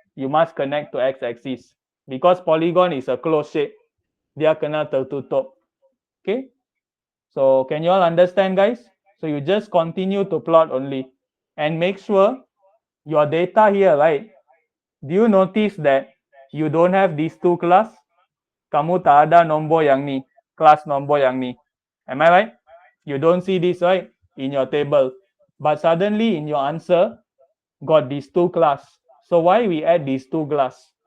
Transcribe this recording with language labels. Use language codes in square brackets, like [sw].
[en] You must connect to X axis. Because polygon is a closed shape. [ms] Dia kena tertutup. Okay? [en] So can you all understand, guys? So you just continue to plot only. And make sure your data here, right? Do you notice that you don't have these two class? [ms] Kamu tak ada nombor yang ni, kelas nombor yang ni. [en] Am I right? You don't see this, right? In your table. But suddenly in your answer, got these two class. So why we add these two class?